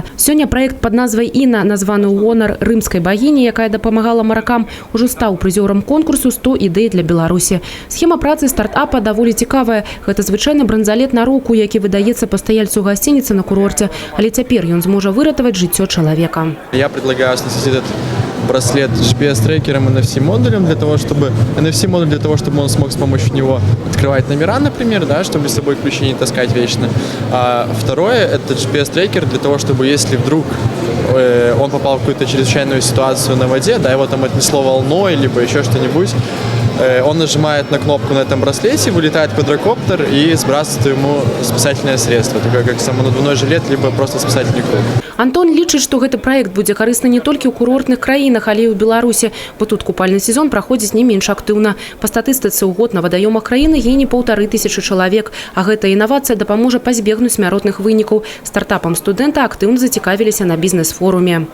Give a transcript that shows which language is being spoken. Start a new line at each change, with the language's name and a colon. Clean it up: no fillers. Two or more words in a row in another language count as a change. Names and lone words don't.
Belarusian: Сёння праект пад назвай «Іна», названы ў гонар рымскай багіні, якая дапамагала маракам, ужо стаў прызёрам конкурсу «100 ідэй для Беларусі». Схема працы стартапа даволі цікавая. Гэта звычайны бранзалет на руку, які выдаецца пастаяльцу гасцініцы на курорце. Але цяпер ён зможа выратаваць жыццё человека.
Russian: Я предлагаю оснастить этот браслет GPS-трекером NFC-модулем для того, чтобы он смог с помощью него открывать номера, например, да, чтобы с собой ключи не таскать вечно. А второе – это GPS-трекер для того, чтобы если вдруг он попал в какую-то чрезвычайную ситуацию на воде, да, его там отнесло волной, либо еще что-нибудь, он нажимает на кнопку на этом браслете, вылетает квадрокоптер и сбрасывает ему спасательное средство, такое как самонадувной жилет, либо просто спасательный круг.
Belarusian: Антон лічыць, што гэты праект будзе карысны не толькі ў курортных краінах, але і ў Беларусі, бо тут купальны сезон праходзіць не менш актыўна. Па статыстыцы ў год на вадаёмах краіны гіне 1500 чалавек, а гэта інавацыя дапаможа пазбегнуць смяротных вынікаў. Стартапам студэнта актыўна зацікавіліся на бізнес-форуме.